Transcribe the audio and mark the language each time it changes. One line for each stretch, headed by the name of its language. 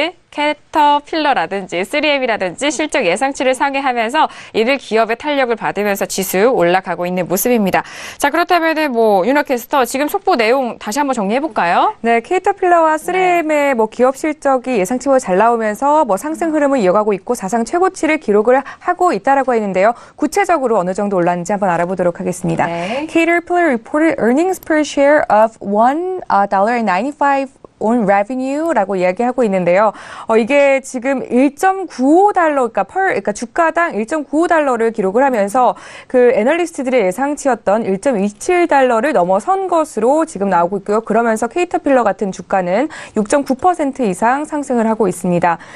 Korean: 캐터필러라든지 3M이라든지 실적 예상치를 상회하면서 이들 기업의 탄력을 받으면서 지수 올라가고 있는 모습입니다. 자, 그렇다면 윤호캐스터 지금 속보 내용 다시 한번 정리해볼까요? 네, 캐터필러와 3M의 기업 실적이 예상치보다 잘 나오면서 상승 흐름을 이어가고 있고 사상 최고치를 기록을 하고 있다라고 했는데요. 구체적으로 어느 정도 올랐는지 한번 알아보도록 하겠습니다. 네.
English: Caterpillar reported earnings per share of $1.95 on revenue
Korean: 라고 이야기하고 있는데요. 이게 지금 1.95달러, 그러니까 주가당 1.95달러를 기록을 하면서 그 애널리스트들의 예상치였던 1.27달러를 넘어선 것으로 지금 나오고 있고요. 그러면서 캐터필러 같은 주가는 6.9% 이상 상승을 하고 있습니다.